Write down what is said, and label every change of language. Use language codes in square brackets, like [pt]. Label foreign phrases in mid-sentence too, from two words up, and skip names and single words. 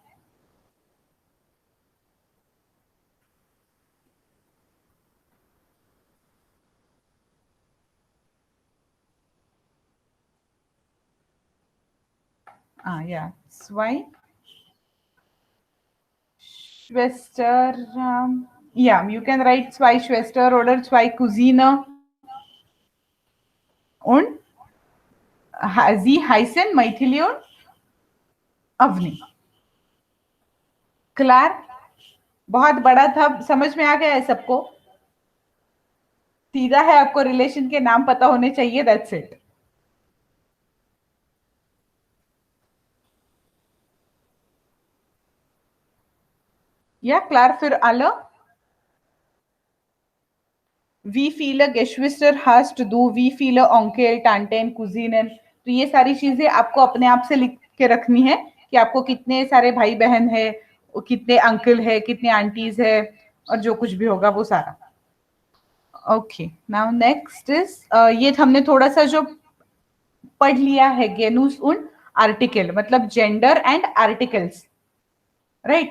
[de] Ja zwei Schwester, [en] yeah, you can write [de] zwei Schwester oder zwei Cousine und sie heißen [en] Maithili und Avni. [hi] क्लार, बहुत बड़ा था, समझ में आ गया है सबको? सीधा है, आपको रिलेशन के नाम पता होने चाहिए, [en] that's it. [de] Ja klar für alle? Wie viele Geschwister hast du? Wie viele Onkel, Tanten, Cousinen? [hi] तो ये सारी चीजें आपको अपने आप से लिख के रखनी है कि आपको कितने सारे भाई बहन है, कितने अंकल है, कितने आंटीज है, और जो कुछ भी होगा वो सारा। [en] okay, now next is, [hi] ये हमने थोड़ा सा जो पढ़ लिया है, [de] Genus und Artikel, [hi] मतलब [en] gender and articles, [hi] राइट।